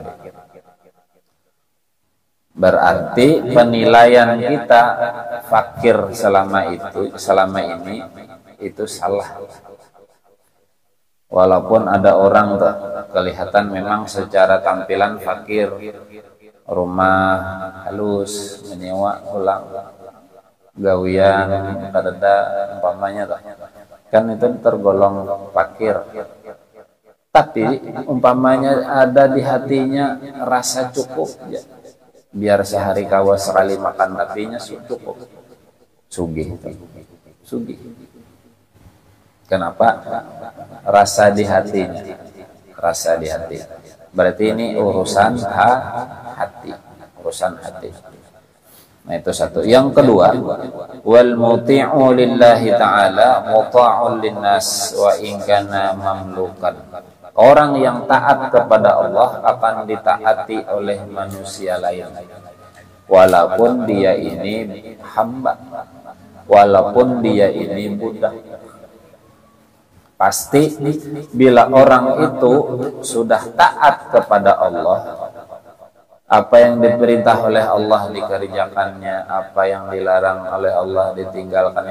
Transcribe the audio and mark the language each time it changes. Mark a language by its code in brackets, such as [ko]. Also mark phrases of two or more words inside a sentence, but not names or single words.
[id] Berarti penilaian kita fakir selama ini itu salah. Walaupun ada orang tuh kelihatan memang secara tampilan fakir, [bjn] rumah halus, menyewa ulang, gawian, kadada umpamanya tuh. [id] Kan itu tergolong fakir. Tapi umpamanya ada di hatinya rasa cukup ya. [bjn] Biar sehari kawa sekali makan tapinya cukup. Sugih. Sugih. Kenapa? [id] Rasa di hatinya. Rasa di hati. Berarti ini urusan hati. Urusan hati. Nah itu satu. Yang kedua, [ar] والمطيع لله مطاع للناس وإن كان مملوكا. [id] Orang yang taat kepada Allah akan ditaati oleh manusia lain. Walaupun dia ini hamba. Walaupun dia ini budak. Pasti bila orang itu sudah taat kepada Allah, apa yang diperintah oleh Allah dikerjakannya, apa yang dilarang oleh Allah ditinggalkannya.